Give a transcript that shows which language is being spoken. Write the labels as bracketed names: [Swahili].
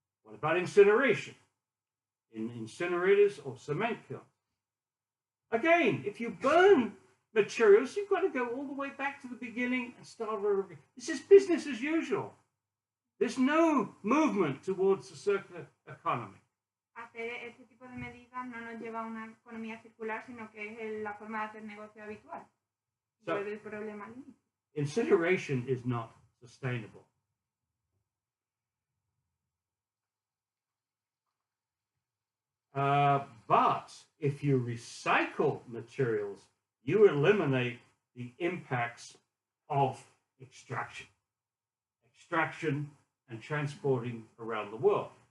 [English] What about incineration? In incinerators or cement kilns? Again, if you burn materials, you've got to go all the way back to the beginning and start over again. This is business as usual. There's no movement towards a circular economy. [Spanish] Hacer este tipo de medidas no nos lleva a una economía circular, sino que es la forma de hacer negocio habitual. [English] So, [Spanish] el problema allí. [English] Incineration is not sustainable. But if you recycle materials, you eliminate the impacts of extraction and transporting around the world.